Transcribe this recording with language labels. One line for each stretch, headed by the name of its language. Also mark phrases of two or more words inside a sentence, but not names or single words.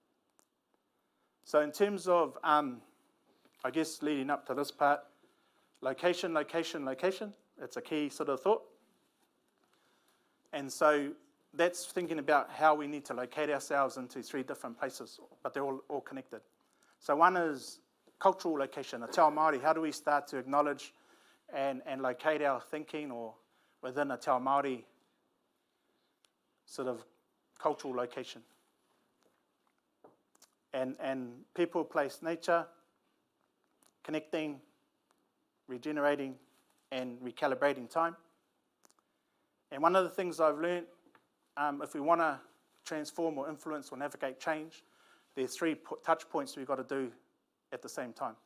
English: So in terms of, I guess, leading up to this part, location, location, location, it's a key sort of thought. And so that's thinking about how we need to locate ourselves into three different places, but they're all connected. So one is cultural location, a
Māori: te ao Māori.
English: How do we start to acknowledge and locate our thinking or within a
Māori: te ao Māori
English: sort of cultural location? And people, place, nature, connecting, regenerating and recalibrating time. And one of the things I've learned, if we want to transform or influence or navigate change, there's 3 touch points we've got to do at the same time.